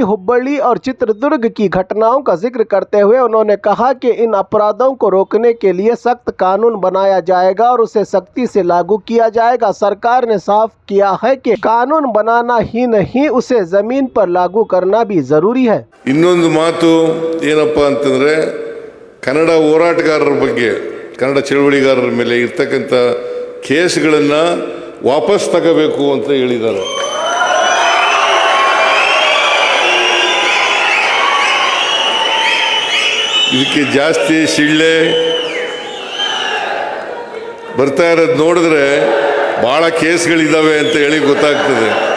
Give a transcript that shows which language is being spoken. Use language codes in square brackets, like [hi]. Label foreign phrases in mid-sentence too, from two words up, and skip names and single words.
[hi] हुब्बड़ी और चित्रदुर्ग की घटनाओं का जिक्र करते हुए उन्होंने कहा कि इन अपराधों को रोकने के लिए सख्त कानून बनाया जाएगा और उसे सख्ती से लागू किया जाएगा। सरकार ने साफ किया है कि कानून बनाना ही नहीं, उसे जमीन पर लागू करना भी जरूरी है। [kn] ಇನ್ನೊಂದು ಮಾತು ಏನಪ್ಪಾ ಅಂತಂದ್ರೆ ಕನ್ನಡ ಹೋರಾಟಗಾರರ ಬಗ್ಗೆ, ಕನ್ನಡ ಚಳವಳಿಗಾರರ ಮೇಲೆ ಇರ್ತಕ್ಕಂಥ ಕೇಸ್ಗಳನ್ನು ವಾಪಸ್ ತಗೋಬೇಕು ಅಂತ ಹೇಳಿದ್ದಾರೆ. ಇದಕ್ಕೆ ಜಾಸ್ತಿ ಸಿಳ್ಳೆ ಬರ್ತಾ ಇರೋದು ನೋಡಿದ್ರೆ ಭಾಳ ಕೇಸ್ಗಳಿದ್ದಾವೆ ಅಂತ ಹೇಳಿ ಗೊತ್ತಾಗ್ತದೆ.